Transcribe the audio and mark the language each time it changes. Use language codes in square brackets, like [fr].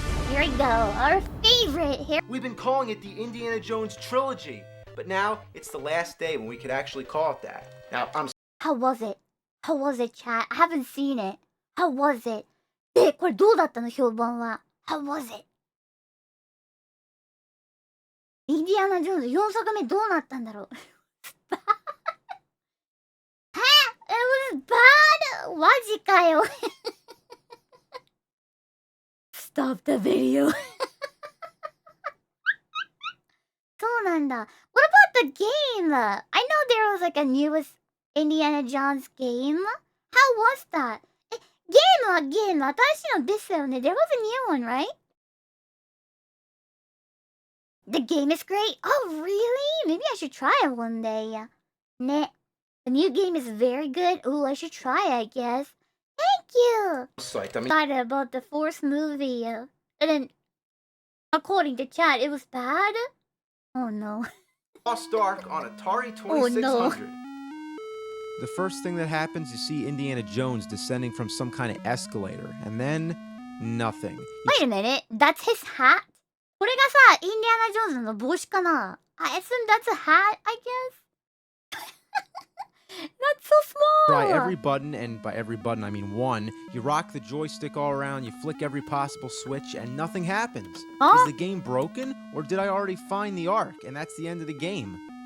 [en] Here we go. Our favorite here. We've been calling it the Indiana Jones trilogy, but now it's the last day when we could actually call it that. Now, How was it? How was it, chat? I haven't seen it. How was it? [ja] で、これどうだったの評判は。 [en] How was it? [ja] インディアナ・ジョーンズ4作目どうなったんだろう。 [en] It was bad! [ja] マジかよ。 [en] Stop the video. [ja] そうなんだ。 [en] What about the game? I know there was like a newest Indiana Jones game. How was that? [ja] ゲームはゲーム。新しいのですよね。 [en] There was a new one, right? The game is great. Oh, really? Maybe I should try it one day. Ne. The new game is very good. Ooh, I should try it, I guess. Thank you. Excited about the fourth movie. And then, according to chat, it was bad? Oh, no. Lost Ark on Atari 2600. Oh, no. The first thing that happens, you see Indiana Jones descending from some kind of escalator, and then nothing. Wait a minute, that's his hat? [ja] これがさ、インディアナ・ジョーンズの帽子かな? [en] I assume that's a hat, I guess? That's so small! Try every button, and by every button I mean one. You rock the joystick all around, you flick every possible switch, and nothing happens. Huh? Is the game broken, or did I already find the Ark, and that's the end of the game?